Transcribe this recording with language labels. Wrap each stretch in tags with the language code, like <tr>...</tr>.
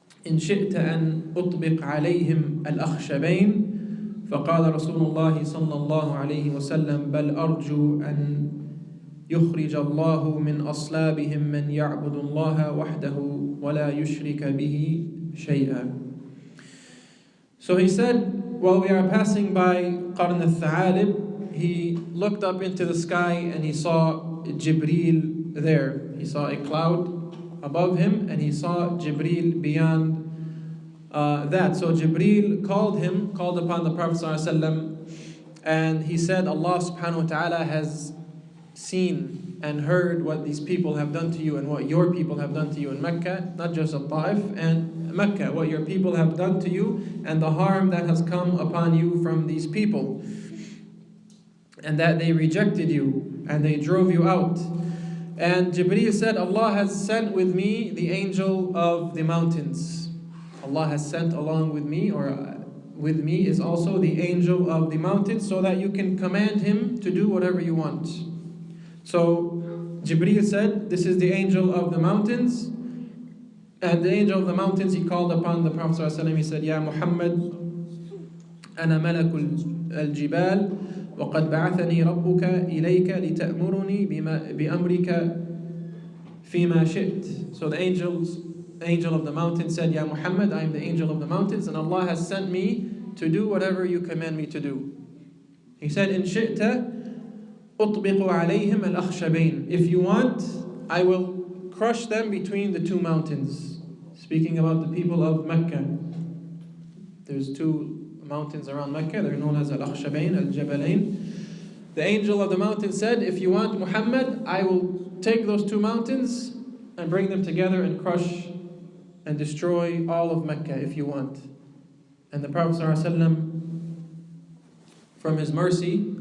<ar>إن شئت أن أطبق عليهم الأخشبين فقال رسول الله صلى الله عليه وسلم بل أرجو أن يخرج الله من أصلابهم من يعبد الله وحده ولا يشرك به شيئا.</ar> <en>So he said, while we are passing by Qarn al-Tha'alib, he looked up into the sky and he saw Jibreel there. He saw a cloud above him, and he saw Jibreel beyond that. So Jibreel called upon the Prophet ﷺ, and he said, Allah subhanahu wa ta'ala has seen and heard what these people have done to you and what your people have done to you in Mecca, not just Al-Ta'if and Mecca, what your people have done to you and the harm that has come upon you from these people, and that they rejected you and they drove you out. And Jibreel said, Allah has sent with me the angel of the mountains. Allah has sent along with me, or with me is also the angel of the mountains, so that you can command him to do whatever you want. So Jibreel said, this is the angel of the mountains. And the angel of the mountains, he called upon the Prophet ﷺ. He said,</en> <ar>Ya Muhammad, أنا ملك الجبال وقد بعثني ربك إليك لتأمرني بأمرك فيما شئت.</ar> <en>So the angel of the mountain said, Ya Muhammad, I am the angel of the mountains, and Allah has sent me to do whatever you command me to do. He said,</en> <ar>إن شئت أطبق عليهم الأخشبين.</ar> <en>If you want, I will crush them between the 2 mountains. Speaking about the people of Mecca. There's 2 mountains around Mecca, they're known as Al-Akhshabain, Al-Jabalain. The angel of the mountain said, if you want Muhammad, I will take those 2 mountains and bring them together and crush and destroy all of Mecca if you want. And the Prophet ﷺ from His mercy.</en>